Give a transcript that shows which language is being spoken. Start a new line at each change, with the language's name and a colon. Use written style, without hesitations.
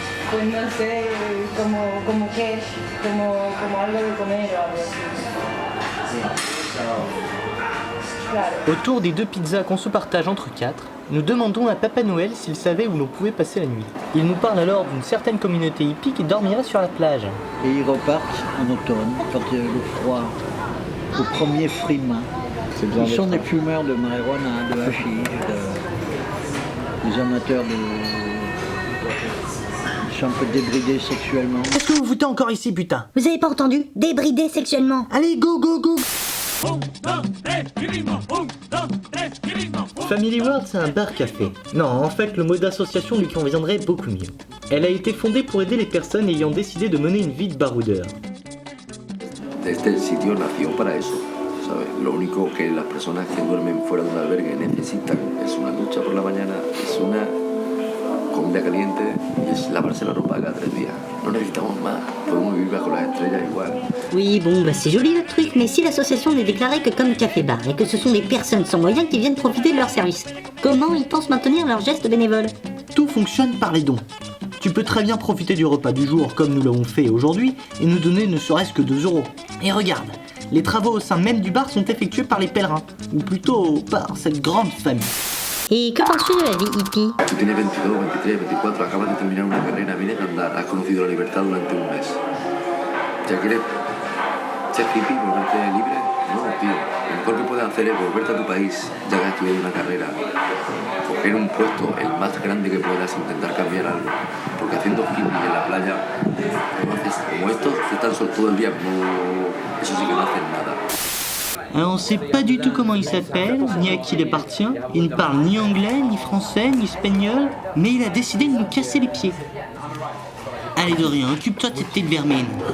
Spanish: Pues no sé, como qué, como algo de comer o algo así. Claro.
French: Autour des 2 pizzas qu'on se partage entre 4, nous demandons à Papa Noël s'il savait où l'on pouvait passer la nuit. Il nous parle alors d'une certaine communauté hippie qui dormira sur la plage. Et ils repartent en automne, quand il y a le froid, au premier frimas. Ils sont des fumeurs de marijuana, de hashish, des amateurs de... Ils sont un peu débridés sexuellement. Qu'est-ce que vous foutez encore ici, putain? Vous avez pas entendu? Débridés sexuellement. Allez,
English: go, go, go!
French: Family World, c'est un bar-café. Non, en fait, le mot d'association lui conviendrait beaucoup mieux. Elle a été fondée pour aider les personnes ayant décidé de mener une vie de baroudeur.
Spanish: Este sitio nació para eso, ¿sabes? Lo único que las personas que duermen fuera de un albergue necesitan es una ducha por la mañana, es una comida caliente y es lavarse la ropa cada 3 días. No necesitamos más, podemos vivir bajo las estrellas igual.
French: Oui, bon, bah c'est joli le truc, mais si l'association n'est déclarée que comme café-bar et que ce sont des personnes sans moyens qui viennent profiter de leur service, comment ils pensent maintenir leurs gestes bénévoles? Tout fonctionne par les dons. Tu peux très bien profiter du repas du jour comme nous l'avons fait aujourd'hui et nous donner ne serait-ce que 2 €. Et regarde, les travaux au sein même du bar sont effectués par les pèlerins, ou plutôt par cette grande famille. Et que penses-tu de la vie hippie?
Spanish: Tú tienes 22, 23, 24, acabas de terminar una carrera, vienes a andar, has conocido la libertad durante un mes. ¿Ya quieres ser hippie, volverte libre? No, tío. Lo mejor que puedes hacer es volverte a tu país, ya que has estudiado una carrera, coger un puesto, el más grande que puedas, intentar cambiar algo. Porque haciendo hippie en la playa, como estos, que están todo el día, como... eso sí que no hacen nada.
French: Alors, on ne sait pas du tout comment il s'appelle, ni à qui il appartient. Il ne parle ni anglais, ni français, ni espagnol, mais il a décidé de nous casser les pieds. Allez Dorian, occupe-toi de cette petite vermine.